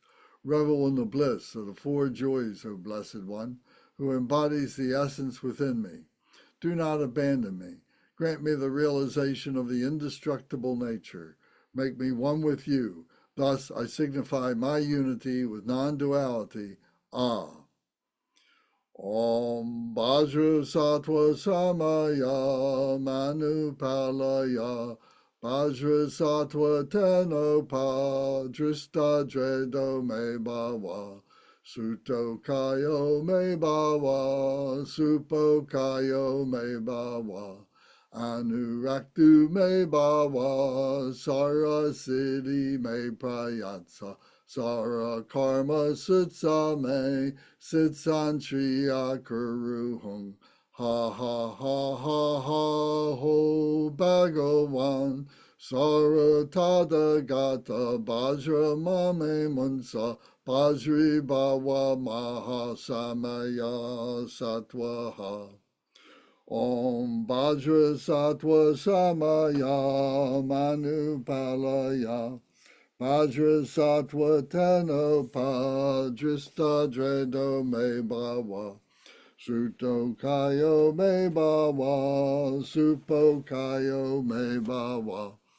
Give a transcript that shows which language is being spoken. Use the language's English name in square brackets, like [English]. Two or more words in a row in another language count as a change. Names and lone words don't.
[English] Revel in the bliss of the 4 joys, O Blessed One, who embodies the essence within me. Do not abandon me. Grant me the realization of the indestructible nature. Make me one with you. Thus I signify my unity with non-duality. [Sanskrit] Ah. Om Vajrasattva Samaya Manupalaya Vajrasattva Tenopa Drista Dredo Me Bhava Suto Kayo Me Bhava Supo Kayo Me Bhava Anuraktu Me Bhava Sara Siddhi Me Prayatsa Sara Karma Sitsa Me Sitsan Triya Kuruhung Ha ha ha ha ha ho Bhagavan Sara Tathagata Bajra Mame Munsa Bajri Bhava Maha Samaya Sattvaha Om Vajrasattva Samaya Manupalaya Vajrasattva Tenopa Drista Dredo Me Bhava Suto Kayo Me Bhava Supo Kayo Me Bhava